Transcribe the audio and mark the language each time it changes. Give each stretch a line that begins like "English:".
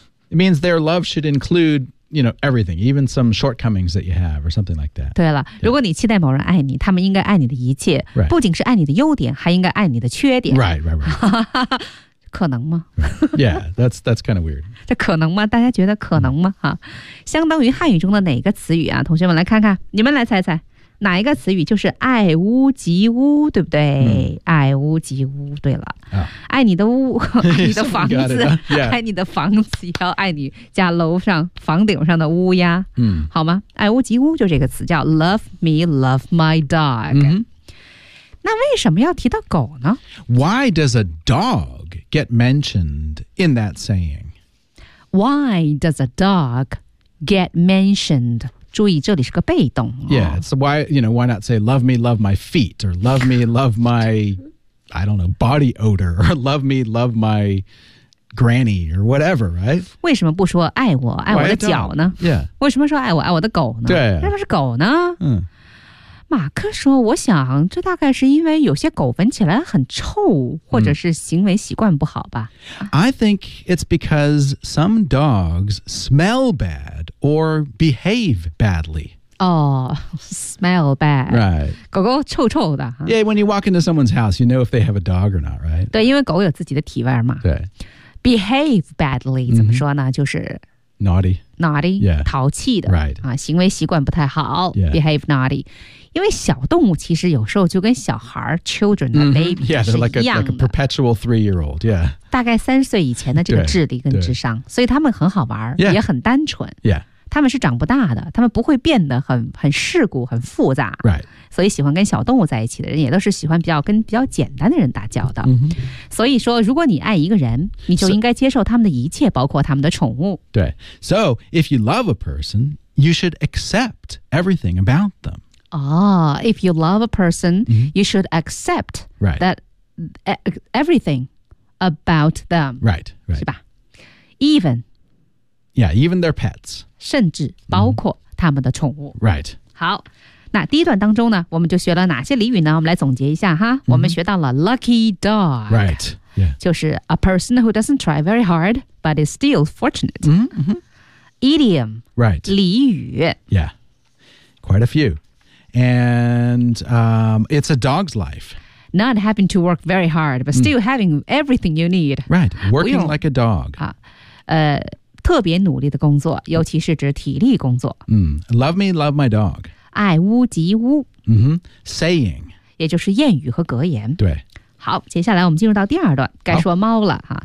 English: It means their love should include,You know, everything, even some shortcomings that you have or something like that.
Chinese: 对了、yeah. 如果你期待某人爱你他们应该爱你的一切、
English: right.
Chinese: 不仅是爱你的优点还应该爱你的缺点。
English: Right.
Chinese: 可能吗、
English: right. Yeah, that's kind of weird.
Chinese: 这可能吗大家觉得可能吗、mm-hmm. 相当于汉语中的哪个词语啊同学们来看看你们来猜猜哪一个词语就是爱屋及乌对不对、
English: mm-hmm.
Chinese: 爱屋及乌对了、
English: oh.
Chinese: 爱你的屋爱你的房子
English: it,、huh? yeah.
Chinese: 爱你的房子要爱你家楼上房顶上的乌鸦、
English: mm-hmm.
Chinese: 好吗爱屋及乌就这个词叫
English: love me love my dog、 mm-hmm.
Chinese: 那为什么要提到狗呢
English: why does a dog get mentioned in that saying why does a dog get mentioned
Chinese: 注意，这里是个被动。
English: Yeah, it's why you know why not say love me, love my feet, or love me, love my, I don't know, body odor, or love me, love my granny, or whatever, right?
Chinese: 为什么不说爱我爱我的脚呢
English: ？Yeah.
Chinese: 为什么说爱我爱我的狗呢？对、啊，为什么是狗呢？嗯，马克说，我想这大概是因为有些狗闻起来很臭，或者是行为习惯不好吧。
English: I think it's because some dogs smell bad. Or behave badly. Oh, smell bad. Right.
Chinese: 狗狗臭臭的、huh?
English: Yeah, when you walk into someone's house, you know if they have a dog or not, right?
Chinese: 对，因为狗有自己的体味嘛。对。
English: Behave badly,、
Chinese: mm-hmm. 怎么说呢？就是
English: Naughty. Naughty. Yeah.
Chinese: 淘气的。
English: Right.
Chinese: 啊，行为习惯不太好。
English: Yeah. Behave naughty.
Chinese: 因为小动物其实有时候就跟小孩 children 的 baby 是一样的。
English: Yeah, like a perpetual three-year-old, yeah.
Chinese: 大概三十岁以前的这个智力跟智商，所以他们很好玩、
English: yeah.
Chinese: 也很单纯。
English: Yeah.
Chinese: 他们是长不大的，他们不会变得很世故很复杂、
English: right.
Chinese: 所以喜欢跟小动物在一起的人也都是喜欢比较简单的人打交道、
English: mm-hmm.
Chinese: 所以说如果你爱一个人你就应该接受他们的一切包括他们的宠物对
English: So if you love a person you should accept everything about them Oh, if you love a person、mm-hmm. you should accept、 right. that everything about them Right, right 是吧 Even Yeah, even their pets
Chinese: 甚至包括他们的宠物、
English: mm-hmm. Right
Chinese: 好那第一段当中呢我们就学了哪些俚语呢我们来总结一下哈、mm-hmm. 我们学到了
English: lucky dog Right、yeah.
Chinese: 就是
English: a person who doesn't try very hard But is still fortunate、 mm-hmm. Idiom Right
Chinese: 俚语
English: Yeah Quite a few And、it's a dog's life Not having to work very hard But still、mm-hmm. having everything you need Right Working like a dog
Chinese: 特别努力的工作，尤其是指体力工作。
English: Love me, love my dog.
Chinese: 爱屋及乌。
English: Saying.
Chinese: 也就是谚语和格言。对。好，接下来我们进入到第二段，该说猫了、哈。